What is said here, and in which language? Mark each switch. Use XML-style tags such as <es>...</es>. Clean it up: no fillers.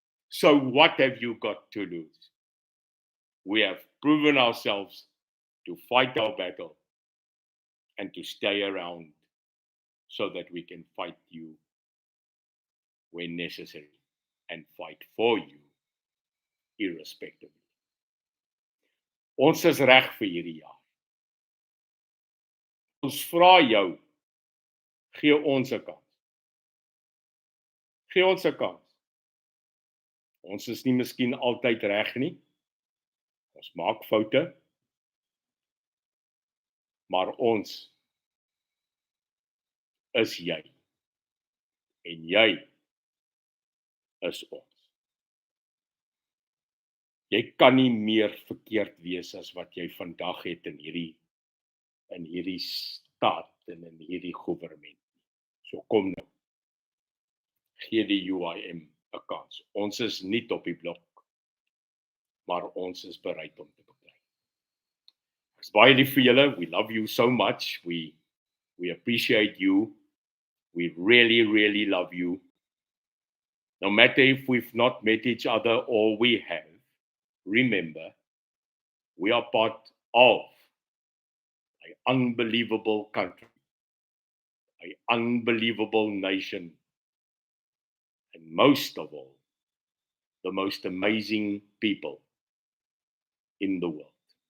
<en>So what have you got to lose? We have proven ourselves to fight our battle and to stay around so that we can fight you when necessary and fight for you irrespectively.</en> <af>Ons is reg vir hierdie jaar. Ons vra jou, gee ons 'n kans. Gee ons 'n kans. Ons is nie miskien altyd reg nie. Ons maak foute. Maar ons is jy. En jy is ons. Jy kan nie meer verkeerd wees as wat jy vandag het in hierdie staat en in hierdie goewerment. So kom nou. Gee die UIM 'n kans. Ons is nie op die blok, maar ons is bereid om te beklei. Ek is baie lief vir julle.</af> <en>We love you so much. We appreciate you. We really, really love you. No matter if we've not met each other or we have, remember, we are part of an unbelievable country, an unbelievable nation, and most of all, the most amazing people in the world.</en>